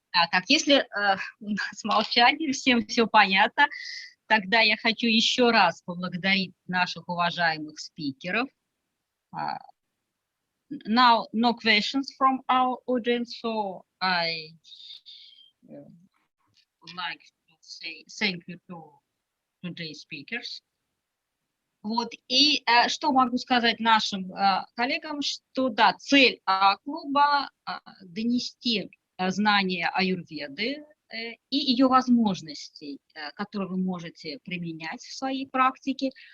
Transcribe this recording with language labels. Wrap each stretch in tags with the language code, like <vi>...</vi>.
<ru>Так, если у нас молчание, всем все понятно, тогда я хочу еще раз поблагодарить наших уважаемых спикеров.</ru> <en>Now, no questions from our audience, so I would like to say thank you to today's speakers.</en> <ru>Вот, и что могу сказать нашим коллегам, что да, цель клуба донести знания аюрведы и ее возможностей, которые вы можете применять в своей практике.</ru>